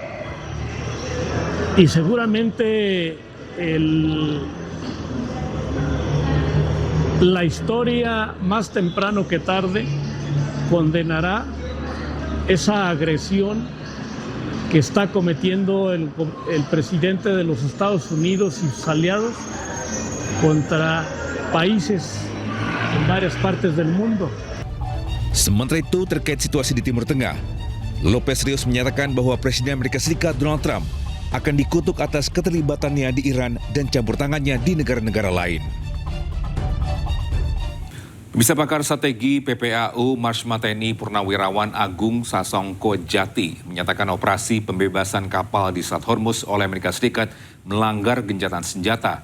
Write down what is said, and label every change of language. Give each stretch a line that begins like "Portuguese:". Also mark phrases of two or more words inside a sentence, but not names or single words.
Spanish: Y seguramente la historia más temprano que tarde condenará esa agresión que está cometiendo el presidente de los Estados Unidos y sus aliados contra países en varias partes del mundo.
Indonesian: Sementara itu, terkait situasi di Timur Tengah, Lopez Rios menyatakan bahwa Presiden Amerika Serikat Donald Trump akan dikutuk atas keterlibatannya di Iran dan campur tangannya di negara-negara lain. Bisa pakar strategi PPAU Marsmateni Purnawirawan Agung Sasongko Jati menyatakan operasi pembebasan kapal di Selat Hormuz oleh Amerika Serikat melanggar gencatan senjata.